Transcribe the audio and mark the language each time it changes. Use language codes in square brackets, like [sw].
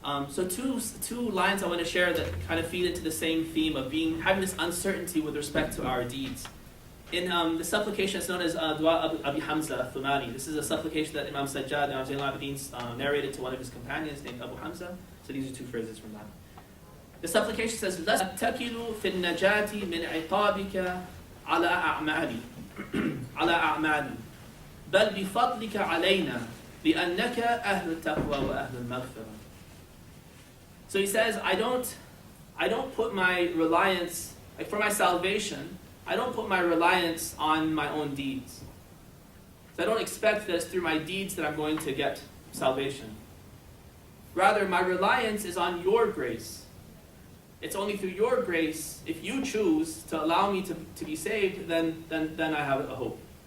[en] So two lines I want to share that kind of feed into the same theme of having this uncertainty with respect to our deeds. In the supplication, it's known as Dua Abi Hamza Thumari. This is a supplication that Imam Sajjad, Imam Zayn al-Abidin, narrated to one of his companions named Abu Hamza. So these are two phrases from that. The supplication says, [ar] لَا تَكِلُوا فِي النَّجَاةِ مِنْ عِقَابِكَ عَلَى أَعْمَالِ عَلَى أَعْمَالِ بَلْ بِفَضْلِكَ عَلَيْنَا لِأَنَّكَ أَهْلُ التَّقْوَى وَأَهْلُ الْمَغْفِرَةِ. [en] So he says, I don't put my reliance, like for my salvation, I don't put my reliance on my own deeds. So I don't expect that it's through my deeds that I'm going to get salvation. Rather, my reliance is on your grace. It's only through your grace, if you choose to allow me to be saved, then I have a hope.